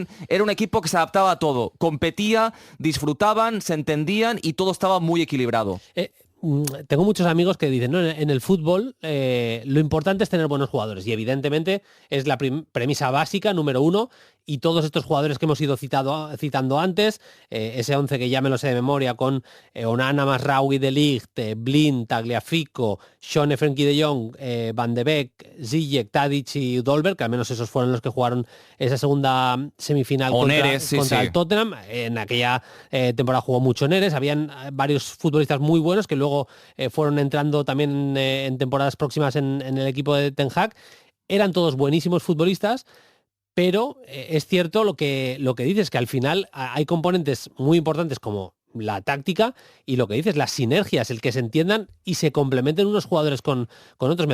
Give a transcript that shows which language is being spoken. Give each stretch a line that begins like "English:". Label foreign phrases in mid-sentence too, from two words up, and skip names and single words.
Spanish: Era un equipo que se adaptaba a todo, competía, disfrutaban, se entendían y todo estaba muy equilibrado. Tengo muchos amigos que dicen, no, en el fútbol lo importante es tener buenos jugadores, y evidentemente es la premisa básica, número uno, y todos estos jugadores que hemos ido citando antes, ese 11 que ya me lo sé de memoria, con Onana, Mazraoui, De Ligt, Blind, Tagliafico, Schöne, Frenkie de Jong, Van de Beek, Ziyech, Tadic y Dolberg, que al menos esos fueron los que jugaron esa segunda semifinal contra el Tottenham. En aquella temporada jugó mucho Neres, habían varios futbolistas muy buenos que luego fueron entrando también en temporadas próximas en el equipo de Ten Hag. Eran todos buenísimos futbolistas, pero es cierto lo que dices, que al final hay componentes muy importantes como la táctica y lo que dices, las sinergias, el que se entiendan y se complementen unos jugadores con otros.